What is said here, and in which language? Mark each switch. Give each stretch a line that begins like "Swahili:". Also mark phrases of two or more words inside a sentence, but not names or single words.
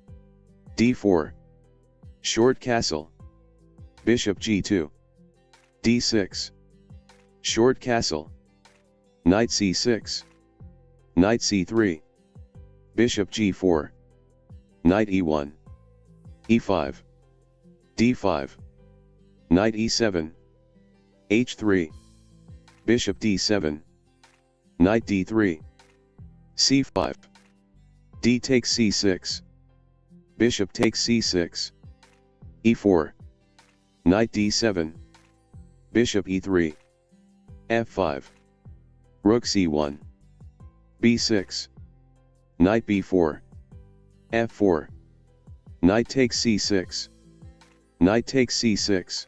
English: d4, short castle, bishop g2, d6, short castle, knight c6, knight c3, bishop g4, knight e1, e5, d5, knight e7, h3, bishop d7, knight d3, c5, d takes c6, bishop takes c6, e4, knight d7, bishop e3, f5, rook c1, b6, knight b4, f4, knight takes c6, Knight takes c6.